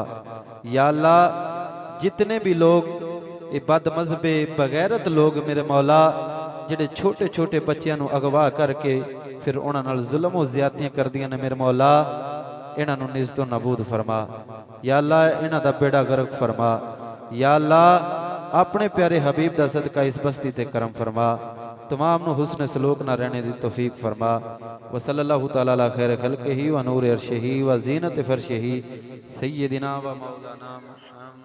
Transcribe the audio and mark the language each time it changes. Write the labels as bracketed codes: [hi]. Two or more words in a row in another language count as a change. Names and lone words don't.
[pa] یا اللہ جتنے بھی لوگ یہ بد مذہبے بے غیرت لوگ میرے مولا جیہڑے چھوٹے چھوٹے بچوں اغوا کر کے فیر اونہاں نال ظلم اور زیادتیاں کردیاں نے میرے مولا اینہاں نوں نیست و نابود فرما. یا اللہ اینہاں دا بیڑا غرق فرما۔ یا اللہ اپنے پیارے حبیب دا صدقہ اس بستی تے کرم فرما. تمام نوں حسن سلوک نہ رہنے دی توفیق فرما. [ar] وصلى الله تعالى على خير خلقه ونور عرشه وزينة فرشه سيدنا ومولانا